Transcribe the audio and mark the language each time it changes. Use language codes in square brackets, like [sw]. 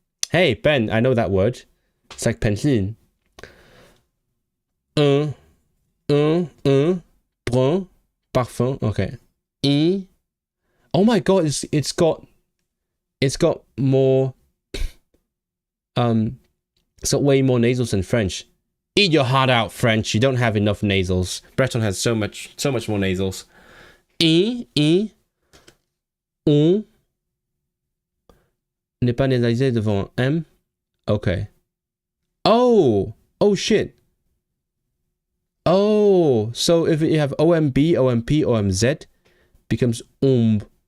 [en] Hey, Ben, I know that word. It's like pencil. Brun, parfum. Okay. Oh my god, it's got more. It's got way more nasals than French. Eat your heart out, French. You don't have enough nasals. Breton has so much more nasals. [fr] On n'est pas nasalisé devant M. [en] Okay. Oh shit. Oh, so if you have OMB, OMP, OMZ, becomes omz.